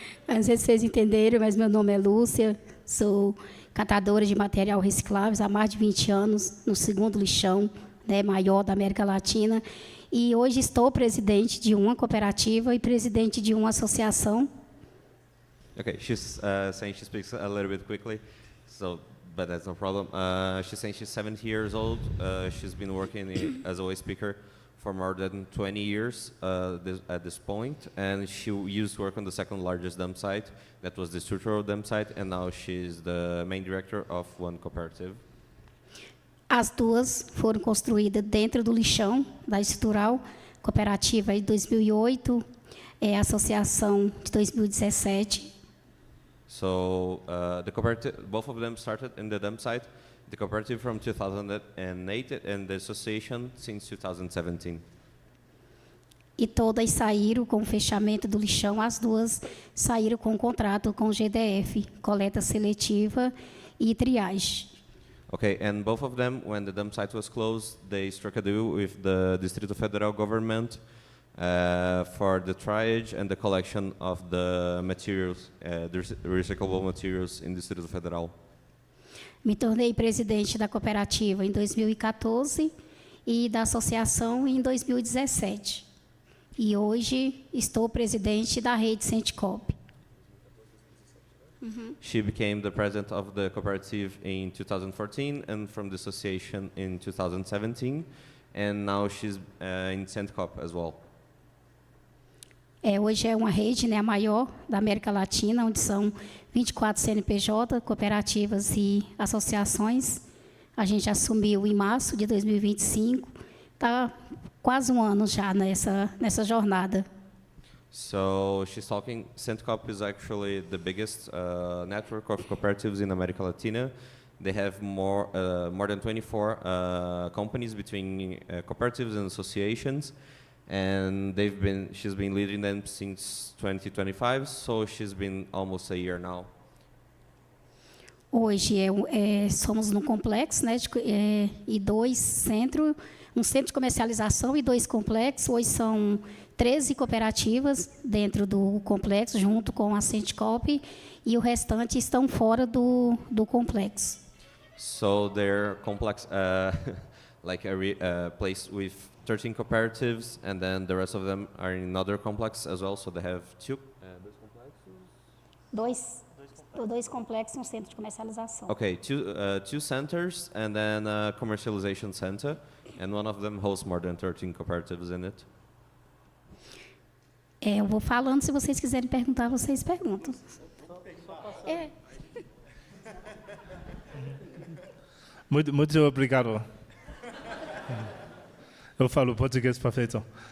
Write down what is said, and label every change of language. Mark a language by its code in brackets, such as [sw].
[pt] Não sei se vocês entenderam, mas meu nome é Lúcia, sou catadora de material recicláveis há mais de 20 anos, no segundo lixão, né, maior da América Latina, e hoje estou presidente de uma cooperativa e presidente de uma associação. [en] Okay, she's saying she speaks a little bit quickly, but that's no problem. She's saying she's 70 years old. She's been working as a waste speaker for more than 20 years at this point, and she used to work on the second largest dump site, that was the structural dump site, and now she's the main director of one cooperative. [pt] As duas foram construídas dentro do lixão da estrutural, cooperativa de 2008, a associação de 2017. [en] So the cooperative, both of them started in the dump site, the cooperative from 2008 and the association since 2017. [pt] E todas saíram com o fechamento do lixão, as duas saíram com um contrato com o GDF, coleta seletiva e triagem. [en] Okay, and both of them, when the dump site was closed, they struck a deal with the Distrito Federal government for the triage and the collection of the materials, the recyclable materials in Distrito Federal. [pt] Me tornei presidente da cooperativa em 2014 e da associação em 2017. E hoje estou presidente da rede Centicop. [en] She became the president of the cooperative in 2014 and from the association in 2017, and now she's in Centicop as well. [pt] Hoje é uma rede, né, a maior da América Latina, onde são 24 CNPJ, cooperativas e associações. A gente assumiu em março de 2025, está quase um ano já nessa jornada. [en] So she's talking, Centicop is actually the biggest network of cooperatives in America Latina. They have more than 24 companies between cooperatives and associations. and she's been leading them since 2025, so she's been almost a year now. [pt] Hoje somos no complexo, né, e 2 centros, um centro de comercialização e 2 complexos. Hoje são 13 cooperativas dentro do complexo, junto com a Centicop, e o restante estão fora do complexo. [en] So they're complex, like a place with 13 cooperatives, and then the rest of them are in another complex as well. So they have 2 complexes. [pt] 2 complexos, um centro de comercialização. [en] Okay, 2 centers and then a commercialization center, and one of them hosts more than 13 cooperatives in it. [pt] Eu vou falando, se vocês quiserem perguntar, vocês perguntam. Muito obrigado. Eu falo português perfeito.